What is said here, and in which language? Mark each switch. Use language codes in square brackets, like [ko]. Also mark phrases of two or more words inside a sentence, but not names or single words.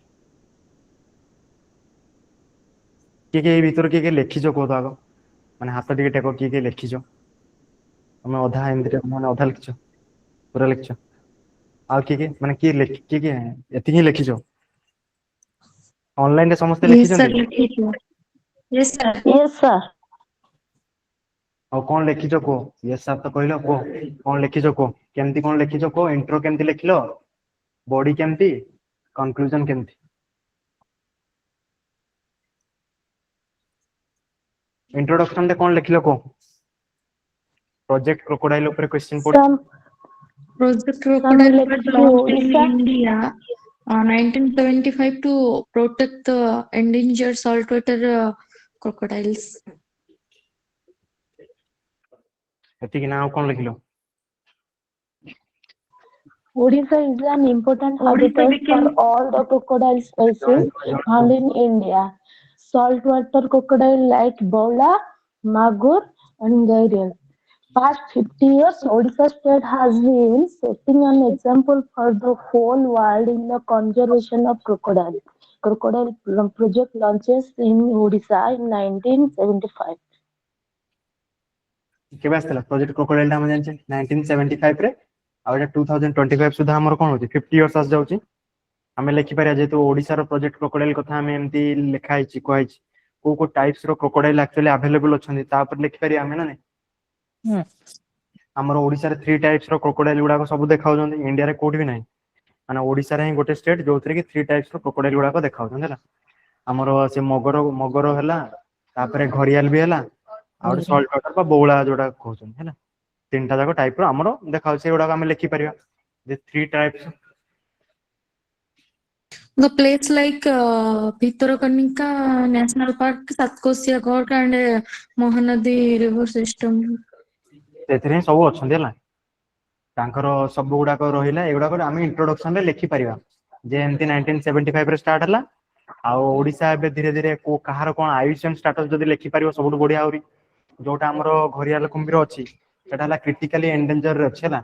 [or] କିଏ କିଏ ଏଇ ଭିତରୁ କିଏ କିଏ ଲେଖିଛ କୁହ ତ ଆଗ, ମାନେ ହାତ ଟିକେ ଟେକ, କିଏ କିଏ ଲେଖିଛ? ତମେ ଅଧା ଏମିତିରେ ମାନେ ଅଧା ଲେଖିଛ, ପୁରା ଲେଖିଛ? ଆଉ କିଏ କିଏ ମାନେ କିଏ କିଏ ଏତିକି ହିଁ ଲେଖିଛ? ଅନଲାଇନ ରେ ସମସ୍ତେ [en] Yes, sir. [or] ଲେଖିଛନ୍ତି? [en] Yes, sir. Yes, sir. [or] ଆଉ କଣ ଲେଖିଛ କୁହ? [en] yes sir [or] ତ କହିଲ, କୁହ କଣ ଲେଖିଛ କୁହ? କେମିତି କଣ ଲେଖିଛ କୁହ? ଇଣ୍ଟ୍ରୋ କେମିତି ଲେଖିଲ, ବଡି କେମିତି, କନକ୍ଲୁଜନ କେମିତି? ଇଣ୍ଟ୍ରୋଡକ୍ସନ ରେ କଣ ଲେଖିଲ କୁହ? ପ୍ରୋଜେକ୍ଟ କ୍ରୋକୋଡାଇଲ ଉପରେ କ୍ୱେଶ୍ଚିନ୍ ପଡିଛି। [en] Some Project some Crocodile was lecture launched in Odisha. India 1975 to protect the endangered saltwater crocodiles. [or] ଏତିକି ନା ଆଉ କଣ ଲେଖିଲ? [en] Odisha is an important Odisha habitat for became all the crocodile species found in India. Saltwater crocodile like Bola, Magur, and Gharial. Past 50 years, Odisha state has been setting an example for the whole world in the conservation of crocodile. Crocodile project launches in Odisha in 1975. [or] କେବେ ଆସିଥିଲା ପ୍ରୋଜେକ୍ଟ କ୍ରୋକୋଡାଇଲ ଟା? ଆମେ ଜାଣିଛେ 1975 ରେ, ଆଉ ଏଟା 2025 ସୁଦ୍ଧା ଆମର କଣ ହଉଛି 50 ଇୟର୍ସ ଆସିଯାଉଛି। ଆମେ ଲେଖିପାରିବା ଯେହେତୁ ଓଡିଶାର ପ୍ରୋଜେକ୍ଟ କ୍ରୋକୋଡାଇଲ କଥା ଆମେ ଏମିତି ଲେଖା ହେଇଛି, କୁହାହେଇଛି, କୋଉ କୋଉ ଟାଇପ୍ସ ର [en] crocodile actually available [or] ଅଛନ୍ତି ତା ଉପରେ ଲେଖିପାରିବା ଆମେ ନା ନାଇଁ? ଆମର ଓଡିଶାରେ 3 ଟାଇପ୍ସ ର କ୍ରୋକୋଡାଇଲ ଗୁଡାକ ସବୁ ଦେଖାଉଛନ୍ତି, ଇଣ୍ଡିଆରେ କୋଉଠି ବି ନାହିଁ। ମାନେ ଓଡିଶାରେ ହିଁ ଗୋଟେ ଷ୍ଟେଟ ଯୋଉଥିରେ କି 3 ଟାଇପ୍ସ ର କ୍ରୋକୋଡାଇଲ ଗୁଡାକ ଦେଖାଉଛନ୍ତି ହେଲା। ଆମର ସେ ମଗର ହେଲା, ତାପରେ ଘରିଆଲ ବି ହେଲା, ଆଉ ଗୋଟେ ସଲ୍ଟୱାଟର ବା ବଉଳା ଯୋଉଟା କହୁଛନ୍ତି ହେଲା। 3ଟା ଯାକ ଟାଇପ ର ଆମର ଦେଖାଉଛି, ସେଗୁଡାକ ଆମେ ଲେଖିପାରିବା ଯେ 3 ଟାଇପ୍ସ। [en] The place like Bhitarakanika National Park, Satkosia Gork, and Mahanadi River System. [or] ସେଥିରେ ହିଁ ସବୁ ଅଛନ୍ତି ହେଲା। ତାଙ୍କର ସବୁ ଗୁଡାକ ରହିଲା, ଏଗୁଡାକ ଆମେ ଇଣ୍ଟ୍ରୋଡକ୍ସନ ରେ ଲେଖିପାରିବା ଯେ ଏମିତି 1975 ରେ ଷ୍ଟାର୍ଟ ହେଲା, ଆଉ ଓଡିଶା ଏବେ ଧୀରେ ଧୀରେ କାହାର କଣ [en] IUCN status [or] ଯଦି ଲେଖିପାରିବ ସବୁଠୁ ବଢିଆ ଆହୁରି। ଯୋଉଟା ଆମର ଘରିଆଲ କୁମ୍ଭୀର ଅଛି ସେଟା ହେଲା [en] critically endangered [or] ରେ ଅଛି ହେଲା।